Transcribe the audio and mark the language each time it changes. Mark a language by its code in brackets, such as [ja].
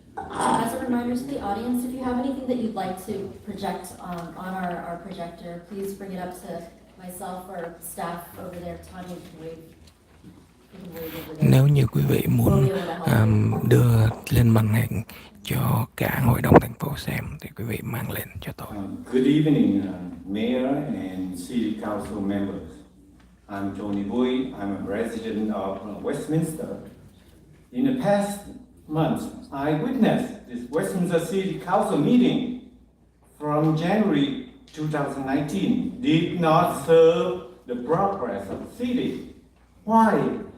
[en] As a reminder to the audience, if you have anything that you'd like to project on our projector, please bring it up to myself or staff over there. Tanya can wave. [vi] Nếu như quý vị muốn đưa lên màn hình cho cả hội đồng thành phố xem thì quý vị mang lên cho tôi. [en] Good evening, Mayor and City Council members. I'm Tony Bui. I'm a resident of Westminster. In the past months, I witnessed this Westminster City Council meeting from January 2019 did not serve the progress of the city. Why?